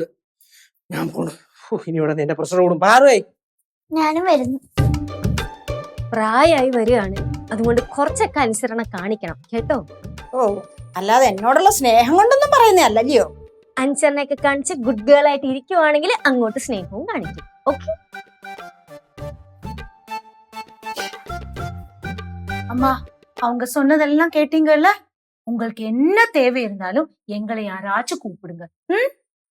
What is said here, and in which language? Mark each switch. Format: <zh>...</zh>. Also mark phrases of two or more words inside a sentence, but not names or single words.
<ml>ഞാൻ പോണു. ഇനി ഇവിടെ എന്റെ പ്രശ്നം കൂടും. പാറുവായി ഞാനും വരുന്നു. പ്രായമായി വരികയാണ്, അതുകൊണ്ട് കുറച്ചൊക്കെ അനുസരണം കാണിക്കണം, കേട്ടോ. ഓ, അല്ലാതെ എന്നോടുള്ള സ്നേഹം കൊണ്ടൊന്നും പറയുന്നേ അല്ലല്ലോ. അനുസരണയൊക്കെ കാണിച്ച്</ml> <en>good girl</en> <ml>ആയിട്ട് ഇരിക്കുവാണെങ്കിൽ അങ്ങോട്ട് സ്നേഹവും കാണിക്കും. ഓക്കെ</ml> <ta>அம்மா, அவங்க சொன்னதெல்லாம் கேட்டீங்கல்ல. உங்களுக்கு என்ன தேவை இருந்தாலும் எங்களை யாராச்சும் கூப்பிடுங்க.</ta>